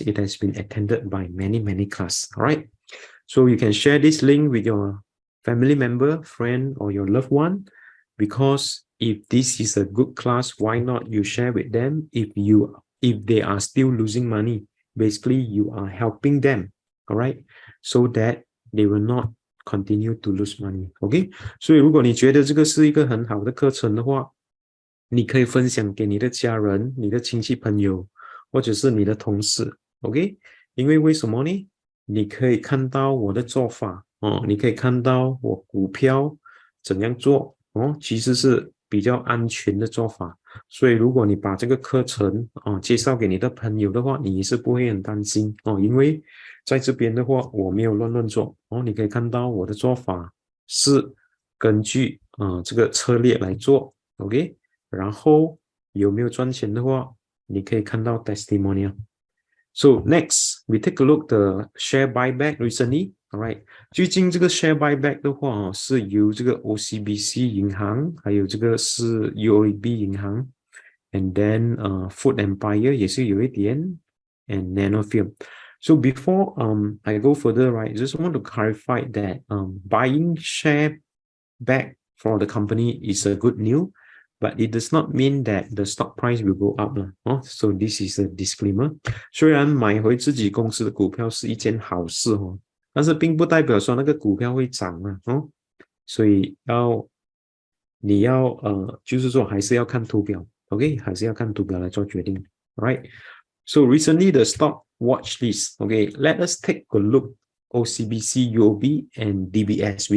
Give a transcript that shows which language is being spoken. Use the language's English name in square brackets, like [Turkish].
[English] It has been attended by many class. All right. So you can share this link with your family member, friend, or your loved one, because if this is a good class, why not you share with them? If they are still losing money, basically you are helping them, all right, so that they will not continue to lose money. [Chinese] OK， 所以如果你觉得这个是一个很好的课程的话，你可以分享给你的家人、你的亲戚朋友，或者是你的同事。 OK， 因为什么呢？你可以看到我的做法你可以看到我股票怎样做其实是比较安全的做法。所以如果你把这个课程介绍给你的朋友的话，你是不会很担心因为在这边的话我没有乱做你可以看到我的做法是根据这个策略来做 OK， 然后有没有赚钱的话你可以看到 testimonial。 [English] So next we take a look the share buyback recently. [Chinese] Alright， 最近这个 share buyback 的话是由这个 OCBC 银行，还有这个是 UOB 银行 ，and then Food Empire 也是有一点 ，and Nanofilm. [English] So before I go further, right, I just want to clarify that buying share back for the company is a good news, but it does not mean that the stock price will go up So this is a disclaimer. [Chinese] 虽然买回自己公司的股票是一件好事但是并不代表说那个股票会涨所以你要就是说还是要看图表 OK， 还是要看图表来做决定 Alright， [English] so recently the stock watch list OK， let us take a look OCBC, UOB and DBS.